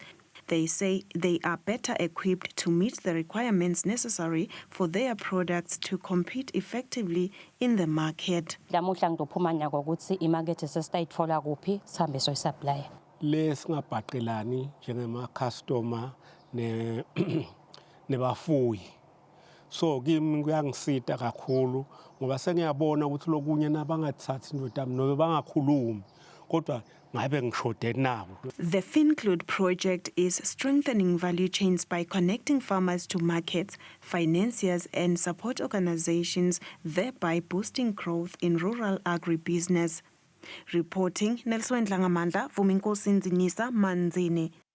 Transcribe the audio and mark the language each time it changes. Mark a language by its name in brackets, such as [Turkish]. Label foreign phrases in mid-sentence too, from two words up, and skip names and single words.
[English] They say they are better equipped to meet the requirements necessary for their products to compete effectively in the market. [Swati] So kimi kuyangisita kakhulu ngoba sengiyabona ukuthi lokunye nabangathathi indodami nobe bangakhulumi kodwa ngabe ngishode nabo. [English] The FinClude project is strengthening value chains by connecting farmers to markets, financiers and support organizations, thereby boosting growth in rural agribusiness. Reporting Nelson Dlangamandla, Vuminkosi Nzinisa, Manzini.